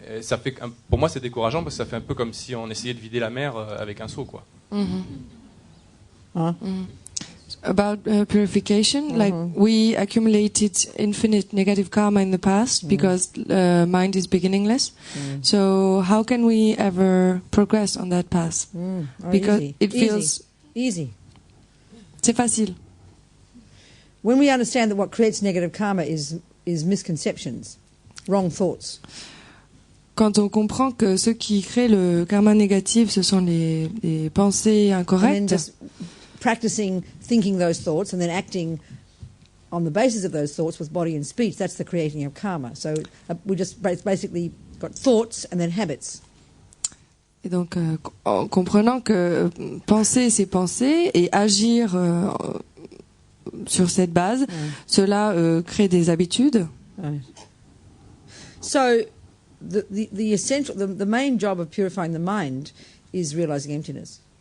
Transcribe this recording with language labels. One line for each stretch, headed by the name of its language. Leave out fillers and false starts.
French: Ça fait, pour moi, c'est décourageant parce que ça fait un peu comme si on essayait de vider la mer avec un seau, quoi.
English: About purification, like we accumulated infinite negative karma in the past because mind is beginningless. So how can we ever progress on that path? Because easy. it feels easy.
French: C'est facile.
English: When we understand that what creates negative karma is misconceptions, wrong thoughts.
French: Quand on comprend que ce qui crée le karma négatif, ce sont les pensées incorrectes.
English: Practicing thinking those thoughts and then acting on the basis of those thoughts with body and speech, that's the creating of karma. So we just basically got thoughts and then habits.
French: Et donc, en comprenant que penser, c'est penser, et agir sur cette base, cela crée des habitudes.
English: Right. So the essential, the main job of purifying the mind is realizing emptiness.